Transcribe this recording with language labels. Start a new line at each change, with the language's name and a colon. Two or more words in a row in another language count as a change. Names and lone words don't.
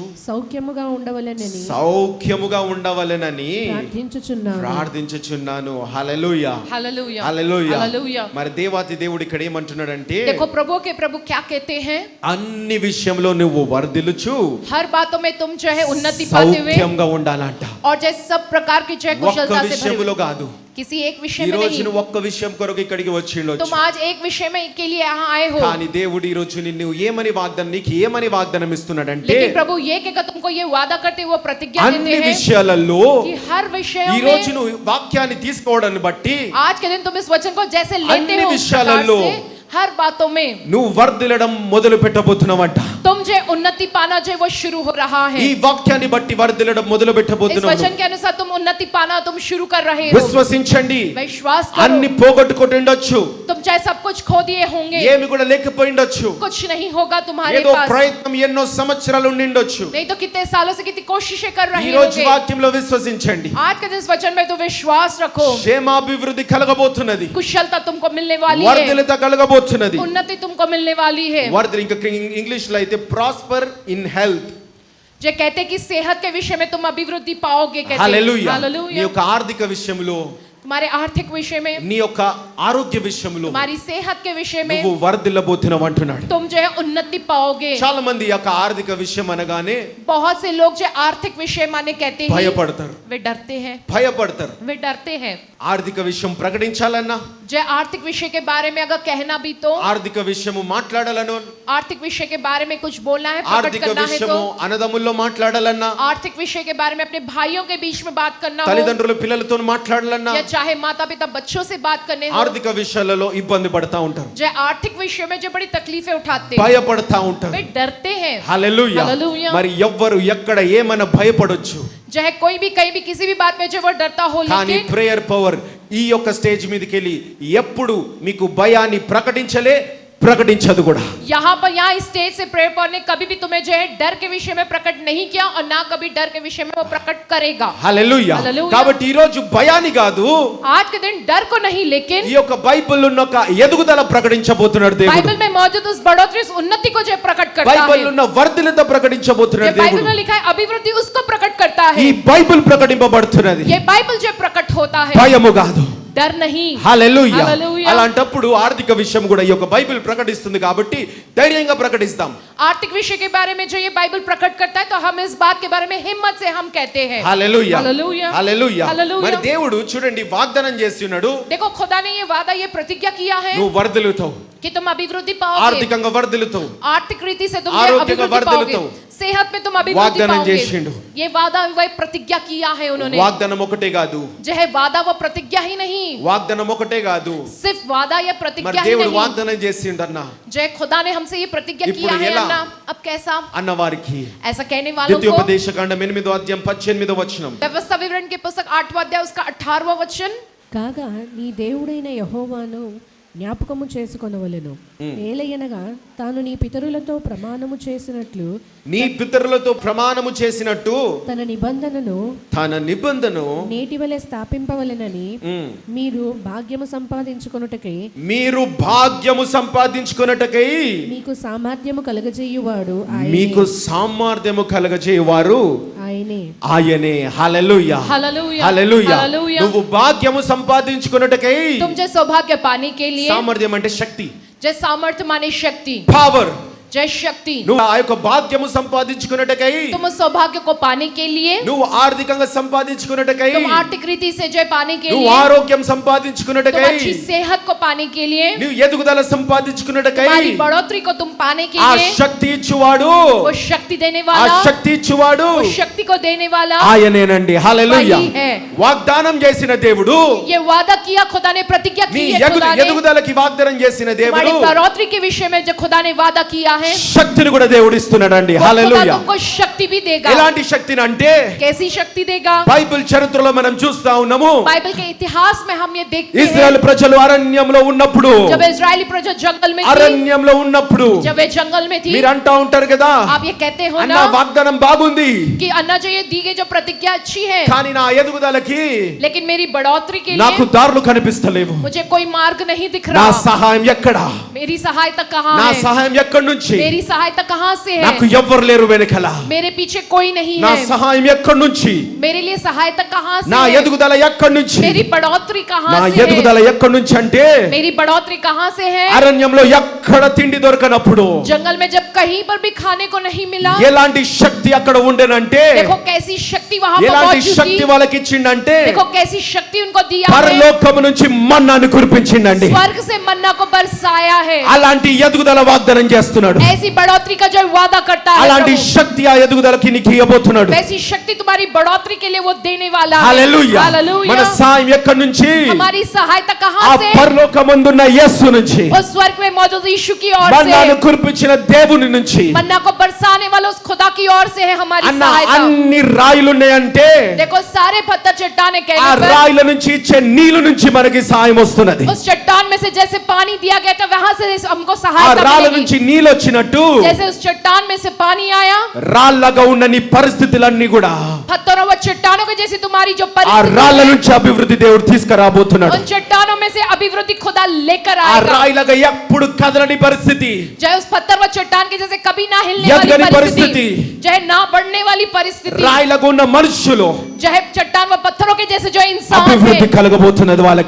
Telugu: సౌఖ్యముగా ఉండవలెనని సౌఖ్యముగా ఉండవలెనని ప్రార్థించుచున్నాను. ప్రార్థించుచున్నాను. హల్లెలూయా.
Hindi: हालेलुया।
Telugu: హల్లెలూయా.
Hindi: हालेलुया।
Telugu: మరి దేవాతి దేవుడు ఇక్కడ ఏమంటున్నాడంటే,
Hindi: देखो प्रभु के प्रभु क्या कहते हैं,
Telugu: అన్ని విషయంలో నువ్వు వర్ధిల్లుచు
Hindi: हर बातों में तुम जो है उन्नति पाते हुए
Telugu: సౌఖ్యంగా ఉండాలంట.
Hindi: और जैसे सब प्रकार की जो है
Telugu: ఒక్క
Hindi: कुशलता से भरे
Telugu: విషయంలో
Hindi: हुए।
Telugu: కాదు,
Hindi: किसी एक विषय
Telugu: ఈ
Hindi: में
Telugu: రోజు
Hindi: नहीं,
Telugu: నువ్వు ఒక్క విషయం కొరకు ఇక్కడికి
Hindi: तुम
Telugu: వచ్చిండొచ్చు,
Hindi: आज एक विषय में के लिए यहाँ आए हो,
Telugu: కానీ దేవుడు ఈ రోజు నిన్ను ఏమని వాగ్దానం, నీకు ఏమని వాగ్దానం ఇస్తున్నాడంటే,
Hindi: लेकिन प्रभु ये कहकर तुमको ये वादा करते हुए प्रतिज्ञा
Telugu: అన్ని
Hindi: देते हैं
Telugu: విషయాలలో
Hindi: कि हर विषय
Telugu: ఈ రోజు
Hindi: में
Telugu: నువ్వు వాక్యాన్ని తీసుకోవడాన్ని బట్టి
Hindi: आज के दिन तुम इस वचन को जैसे लेते अन्य हो उस प्रकार विषयाలలో से हर बातों में
Telugu: నువ్వు వర్ధిల్లడం మొదలు పెట్టబోతున్నావంట.
Hindi: तुम जो उन्नति पाना जो वो शुरू हो रहा है।
Telugu: ఈ వాక్యాన్ని బట్టి వర్ధిల్లడం మొదలు
Hindi: इस
Telugu: పెట్టబోతున్నావు.
Hindi: वचन के अनुसार तुम उन्नति पाना तुम शुरू कर रहे हो।
Telugu: విశ్వసించండి.
Hindi: विश्वास करो।
Telugu: అన్ని పోగొట్టుకుంటుండొచ్చు,
Hindi: तुम चाहे सब कुछ खो दिए होंगे,
Telugu: ఏమి కూడా లేకపోయిండొచ్చు,
Hindi: कुछ नहीं होगा तुम्हारे
Telugu: ఏదో
Hindi: पास,
Telugu: ప్రయత్నం ఎన్నో సంవత్సరాలు ఉండిండొచ్చు.
Hindi: नहीं तो कितने सालों से कितनी कोशिशें कर
Telugu: ఈ
Hindi: रहे
Telugu: రోజు
Hindi: होगे।
Telugu: వాక్యంలో విశ్వసించండి.
Hindi: आज के दिन इस वचन में तो विश्वास रखो,
Telugu: క్షేమాభివృద్ధి కలగబోతున్నది,
Hindi: कुशलता तुमको मिलने वाली है,
Telugu: వర్ధిల్లత కలగబోతున్నది.
Hindi: उन्नति तुमको मिलने वाली है।
Telugu: వర్ధిల్ల ఇంకా ఇంగ్లీష్ లో అయితే
English: prosper in health.
Hindi: जो कहते हैं कि सेहत के विषय में तुम अभिवृद्धि पाओगे, कहते हैं।
Telugu: హల్లెలూయా. నీ
Hindi: हालेलुया।
Telugu: యొక్క ఆర్థిక విషయంలో,
Hindi: तुम्हारे आर्थिक विषय में,
Telugu: నీ యొక్క ఆరోగ్య విషయంలో
Hindi: तुम्हारी सेहत के विषय में
Telugu: నువ్వు వర్ధిల్లబోతున్నావు అంటున్నాడు.
Hindi: तुम जो है उन्नति पाओगे।
Telugu: చాలా మంది ఈ యొక్క ఆర్థిక విషయం అనగానే
Hindi: बहुत से लोग जो आर्थिक विषय माने कहते हैं
Telugu: భయపడతారు,
Hindi: वे डरते हैं,
Telugu: భయపడతారు.
Hindi: वे डरते हैं।
Telugu: ఆర్థిక విషయం ప్రకటించాలన్నా,
Hindi: जो आर्थिक विषय के बारे में अगर कहना भी तो,
Telugu: ఆర్థిక విషయము మాట్లాడాలను,
Hindi: आर्थिक विषय के बारे में कुछ बोलना है, प्रकट
Telugu: ఆర్థిక
Hindi: करना है
Telugu: విషయము
Hindi: तो,
Telugu: అన్నదమ్ముల్లో మాట్లాడాలన్నా,
Hindi: आर्थिक विषय के बारे में अपने भाइयों के बीच में बात करना हो,
Telugu: తల్లిదండ్రులు పిల్లలతో మాట్లాడాలన్నా,
Hindi: या चाहे माता पिता बच्चों से बात करने हो,
Telugu: ఆర్థిక విషయాలలో ఇబ్బంది పడతా ఉంటారు,
Hindi: जो आर्थिक विषय में जो बड़ी तकलीफें उठाते हैं,
Telugu: భయపడతా ఉంటారు.
Hindi: वे डरते हैं।
Telugu: హల్లెలూయా. హల్లెలూయా. మరి ఎవ్వరు ఎక్కడ ఏమైనా భయపడొచ్చు,
Hindi: जो है कोई भी कहीं भी किसी भी बात में जो वो डरता हो,
Telugu: కానీ
Hindi: लेकिन
Telugu: ప్రేయర్ పవర్ ఈ యొక్క స్టేజ్ మీదకి వెళ్ళి ఎప్పుడు మీకు భయాన్ని ప్రకటించదు కూడా.
Hindi: यहाँ पर यहाँ स्टेज से प्रेयर पॉइंट ने कभी भी तुम्हें जो है डर के विषय में प्रकट नहीं किया और ना कभी डर के विषय में वो प्रकट करेगा।
Telugu: హల్లెలూయా. హల్లెలూయా. కాబట్టి ఈ రోజు భయాన్ని కాదు,
Hindi: आज के दिन डर को नहीं, लेकिन
Telugu: ఈ యొక్క బైబిల్ ఉన్న ఒక ఎదుగుదల ప్రకటించబోతున్నాడు దేవుడు.
Hindi: बाइबल में मौजूद उस बढ़ोतरी, उस उन्नति को जो प्रकट करता
Telugu: బైబిల్
Hindi: है।
Telugu: ఉన్న వర్ధిల్లత ప్రకటించబోతున్నాడు
Hindi: ये बाइबल
Telugu: దేవుడు.
Hindi: में लिखा है अभिवृद्धि, उसको प्रकट करता
Telugu: ఈ
Hindi: है।
Telugu: బైబిల్ ప్రకటింపబడుతున్నది,
Hindi: ये बाइबल जो प्रकट होता है,
Telugu: భయము కాదు.
Hindi: डर नहीं।
Telugu: హల్లెలూయా. హల్లెలూయా. అలాంటప్పుడు ఆర్థిక విషయం కూడా ఈ యొక్క బైబిల్ ప్రకటిస్తుంది కాబట్టి ధైర్యంగా ప్రకటిస్తాం.
Hindi: आर्थिक विषय के बारे में जो ये बाइबल प्रकट करता है, तो हम इस बात के बारे में हिम्मत से हम कहते हैं।
Telugu: హల్లెలూయా. హల్లెలూయా. హల్లెలూయా. హల్లెలూయా. మరి దేవుడు చూడండి వాగ్దానం చేస్తున్నాడు,
Hindi: देखो खुदा ने ये वादा, ये प्रतिज्ञा किया है
Telugu: నువ్వు వర్ధిల్లుతావు,
Hindi: कि तुम अभिवृद्धि पाओगे,
Telugu: ఆర్థికంగా వర్ధిల్లుతావు,
Hindi: आर्थिक रीति से तुम
Telugu: ఆరోగ్యంగా
Hindi: अभिवृद्धि पाओगे,
Telugu: వర్ధిల్లుతావు.
Hindi: सेहत में तुम अभिवृद्धि
Telugu: వాగ్దానం
Hindi: पाओगे।
Telugu: చేసిండు.
Hindi: ये वादा, वह प्रतिज्ञा किया है उन्होंने।
Telugu: వాగ్దానం ఒకటే కాదు,
Hindi: जो है वादा, वो प्रतिज्ञा ही नहीं,
Telugu: వాగ్దానం ఒకటే కాదు,
Hindi: सिर्फ वादा या
Telugu: మరి
Hindi: प्रतिज्ञा ही
Telugu: దేవుడు
Hindi: नहीं।
Telugu: వాగ్దానం చేసిండన్న
Hindi: जो है खुदा ने हमसे ये प्रतिज्ञा
Telugu: ఇప్పుడు
Hindi: किया है
Telugu: ఎలా?
Hindi: अन्ना, अब कैसा?
Telugu: అన్నవారికి
Hindi: ऐसा कहने वालों को
Telugu: ద్వితీయోపదేశకాండం 8వ అధ్యాయం 18వ వచనం.
Hindi: व्यवस्था विवरण के पुस्तक 8वां अध्याय उसका 18वां वचन।
Telugu: కాగా నీ దేవుడైన యెహోవాను జ్ఞాపకము చేసుకొనవలెను. ఏలయనగా తాను నీ పితరులతో ప్రమాణము చేసినట్లు నీ పితరులతో ప్రమాణము చేసినట్టు తన నిబంధనను తన నిబంధన నేటివలె స్థాపింపవలెనని మీరు భాగ్యము సంపాదించుకొనుటకై మీరు భాగ్యము సంపాదించుకొనుటకై మీకు సామర్థ్యము కలగజేయువాడు మీకు సామర్థ్యము కలగజేయువారు ఆయనే. ఆయనే. హల్లెలూయా.
Hindi: हालेलुया।
Telugu: హల్లెలూయా.
Hindi: हालेलुया।
Telugu: నువ్వు భాగ్యము సంపాదించుకొనుటకై,
Hindi: तुम जो सौभाग्य पाने के लिए,
Telugu: సామర్థ్యం అంటే శక్తి,
Hindi: जय सामर्थ्य माने शक्ति,
Telugu: పవర్.
Hindi: जय शक्ति,
Telugu: నువ్వు ఆ యొక్క భాగ్యము సంపాదించుకొనుటకై,
Hindi: तुम उस सौभाग्य को पाने के लिए,
Telugu: నువ్వు ఆర్థికంగా సంపాదించుకొనుటకై,
Hindi: तुम आर्थिक रीति से जय पाने के
Telugu: నువ్వు
Hindi: लिए,
Telugu: ఆరోగ్యం
Hindi: तुम
Telugu: సంపాదించుకొనుటకై,
Hindi: अच्छी सेहत को पाने के लिए,
Telugu: నువ్వు ఎదుగుదల సంపాదించుకొనుటకై,
Hindi: तुम्हारी बढ़ोतरी को तुम पाने के
Telugu: ఆ
Hindi: लिए,
Telugu: శక్తి ఇచ్చువాడు,
Hindi: वो शक्ति देने
Telugu: ఆ
Hindi: वाला,
Telugu: శక్తి ఇచ్చువాడు
Hindi: वो शक्ति को देने वाला
Telugu: ఆయనేనండి. హల్లెలూయా.
Hindi: वही है।
Telugu: వాగ్దానం చేసిన దేవుడు,
Hindi: ये वादा किया खुदा ने, प्रतिज्ञा
Telugu: నీ
Hindi: की है खुदा ने,
Telugu: ఎదుగుదలకి వాగ్దానం చేసిన దేవుడు
Hindi: हमारी बढ़ोतरी के विषय में जो खुदा ने वादा किया है,
Telugu: శక్తిని కూడా దేవుడు ఇస్తున్నాడండి.
Hindi: वो खुदा
Telugu: హల్లెలూయా.
Hindi: तुमको शक्ति भी देगा।
Telugu: ఎలాంటి శక్తిని అంటే
Hindi: कैसी शक्ति देगा?
Telugu: బైబిల్ చరిత్రలో మనం చూస్తా ఉన్నాము,
Hindi: बाइबल के इतिहास में हम ये देखते हैं,
Telugu: ఇశ్రాయేల్ ప్రజలు అరణ్యంలో ఉన్నప్పుడు,
Hindi: जब इजरायली प्रजा जंगल में थी,
Telugu: అరణ్యంలో ఉన్నప్పుడు
Hindi: जब वे जंगल में थी,
Telugu: మీరు అంటా ఉంటారు కదా,
Hindi: आप ये कहते हो
Telugu: అన్న
Hindi: ना
Telugu: వాగ్దానం బాగుంది,
Hindi: कि अन्ना जो ये दी गई जो प्रतिज्ञा अच्छी है,
Telugu: కానీ నా ఎదుగుదలకి
Hindi: लेकिन मेरी बढ़ोतरी के
Telugu: నాకు
Hindi: लिए
Telugu: దారులు కనిపిస్తలేవు,
Hindi: मुझे कोई मार्ग नहीं दिख
Telugu: నా
Hindi: रहा।
Telugu: సహాయం ఎక్కడా,
Hindi: मेरी सहायता कहाँ
Telugu: నా
Hindi: है?
Telugu: సహాయం ఎక్కడి నుంచి,
Hindi: मेरी सहायता कहाँ से
Telugu: నాకు
Hindi: है?
Telugu: ఎవ్వరు లేరు వెనకల,
Hindi: मेरे पीछे कोई नहीं
Telugu: నా
Hindi: है।
Telugu: సహాయం ఎక్కడి నుంచి,
Hindi: मेरे लिए सहायता कहाँ से
Telugu: నా
Hindi: है?
Telugu: ఎదుగుదల ఎక్కడి నుంచి,
Hindi: मेरी बढ़ोतरी
Telugu: నా
Hindi: कहाँ से
Telugu: ఎదుగుదల
Hindi: है?
Telugu: ఎక్కడి నుంచి అంటే
Hindi: मेरी बढ़ोतरी कहाँ से है?
Telugu: అరణ్యంలో ఎక్కడ తిండి దొరకనప్పుడు
Hindi: जंगल में जब कहीं पर भी खाने को नहीं मिला,
Telugu: ఎలాంటి శక్తి అక్కడ ఉండేనంటే,
Hindi: देखो कैसी शक्ति वहां पर
Telugu: ఎలాంటి
Hindi: मौजूद
Telugu: శక్తి
Hindi: थी।
Telugu: వాళ్ళకి ఇచ్చిండంటే
Hindi: देखो कैसी शक्ति उनको दिया है,
Telugu: పరలోకము నుంచి మన్నాను కురిపించిండండి.
Hindi: स्वर्ग से मन्ना को बरसाया है।
Telugu: అలాంటి ఎదుగుదల వాగ్దానం చేస్తున్నాడు,
Hindi: ऐसी बढ़ोतरी का जो वादा करता है
Telugu: అలాంటి
Hindi: प्रभु,
Telugu: శక్తి ఆ ఎదుగుదలకి నీకు ఇవ్వబోతున్నాడు.
Hindi: वैसी शक्ति तुम्हारी बढ़ोतरी के लिए वो देने वाला है।
Telugu: హల్లెలూయా. మన
Hindi: हालेलुया।
Telugu: సాయం ఎక్కడి నుంచి,
Hindi: हमारी सहायता
Telugu: ఆ
Hindi: कहाँ से?
Telugu: పరలోకమందున్న యేసు నుంచి,
Hindi: उस स्वर्ग में मौजूद यीशु की ओर
Telugu: మన్నాను
Hindi: से,
Telugu: కురిపించిన దేవుని నుంచి.
Hindi: मन्ना को बरसाने वाला उस खुदा की ओर से है हमारी
Telugu: అన్న
Hindi: सहायता।
Telugu: అన్ని రాయిలు ఉన్నాయంటే
Hindi: देखो सारे पत्थर चट्टाने
Telugu: ఆ
Hindi: कहने पर,
Telugu: రాయిల నుంచి ఇచ్చే నీళ్ల నుంచి మనకి సాయం వస్తున్నది.
Hindi: उस चट्टान में से जैसे पानी दिया गया था, वहां से हमको
Telugu: ఆ
Hindi: सहायता
Telugu: రాళ్ళ
Hindi: मिलेगी।
Telugu: నుంచి నీళ్ళు వచ్చినట్టు
Hindi: जैसे उस चट्टान में से पानी आया,
Telugu: రాళ్ళగా ఉన్న నీ పరిస్థితులన్నీ కూడా
Hindi: पत्थरों व चट्टानों के जैसे तुम्हारी जो
Telugu: ఆ
Hindi: परिस्थिति
Telugu: రాళ్ళ
Hindi: है,
Telugu: నుంచి అభివృద్ధి దేవుడు తీసుకురాబోతున్నాడు.
Hindi: उन चट्टानों में से अभिवृद्धि खुदा लेकर
Telugu: ఆ
Hindi: आएगा।
Telugu: రాయిలాగా ఎప్పుడు కదలని పరిస్థితి,
Hindi: चाहे उस पत्थर व चट्टान के जैसे कभी ना हिलने
Telugu: ఎదగని
Hindi: वाली
Telugu: పరిస్థితి,
Hindi: परिस्थिति, चाहे ना बढ़ने वाली परिस्थिति,
Telugu: రాయిలాగా ఉన్న మనుషులు
Hindi: चाहे चट्टान व पत्थरों के जैसे जो इंसान
Telugu: అభివృద్ధి
Hindi: है,
Telugu: కలగబోతున్నది వాళ్ళకి.